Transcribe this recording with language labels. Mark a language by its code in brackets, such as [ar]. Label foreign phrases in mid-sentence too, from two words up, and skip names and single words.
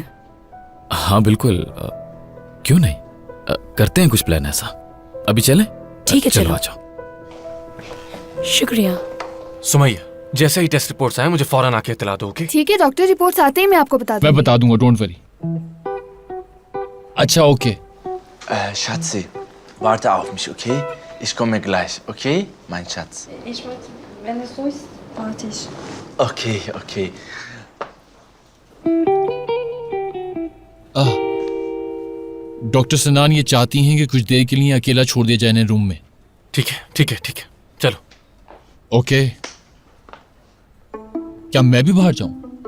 [hi] हाँ बिल्कुल, क्यों नहीं, करते हैं कुछ प्लान ऐसा। अभी चलें? ठीक है, चलो। आ जाओ। शुक्रिया। सुमैया, जैसे ही टेस्ट रिपोर्ट्स आए मुझे फौरन आके इतला दो, ओके? ठीक है डॉक्टर, रिपोर्ट्स आते ही मैं आपको बता मैं दूंगी। बता दूंगा, [en] don't worry. [hi] अच्छा ओके। [de] Schatzi, warte auf mich, okay? Ich komme gleich, okay, mein Schatz? wenn es so ist, warte ich. [en] Okay, okay. [hi] डॉक्टर सनान ये चाहती हैं कि कुछ देर के लिए अकेला छोड़ दिया जाए इन्हें रूम में। ठीक है ठीक है ठीक है, चलो। ओके। क्या मैं भी बाहर जाऊं?